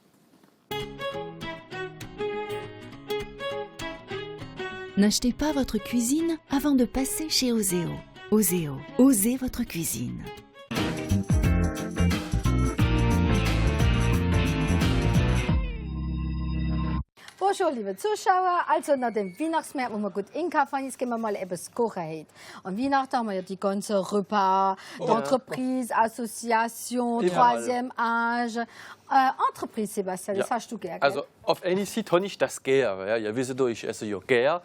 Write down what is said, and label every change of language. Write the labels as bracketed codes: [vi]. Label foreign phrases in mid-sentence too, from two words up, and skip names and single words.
[fr] N'achetez pas votre cuisine avant de passer chez Oseo. Oseo, osez votre cuisine. Bonjour, [de] liebe Zuschauer. Also nach dem Weihnachtsmarkt, wo wir gut einkaufen, jetzt gehen wir mal etwas kochen heute. An Weihnachten haben wir ja die ganzen [fr] Repas, d'Entreprise, Association, Troisième Âge. [de] Entreprise, Sebastian, das hast du gern, gell? Also auf eine Seite habe ich das gern. Ja, ihr wisst doch, ich esse ja gern.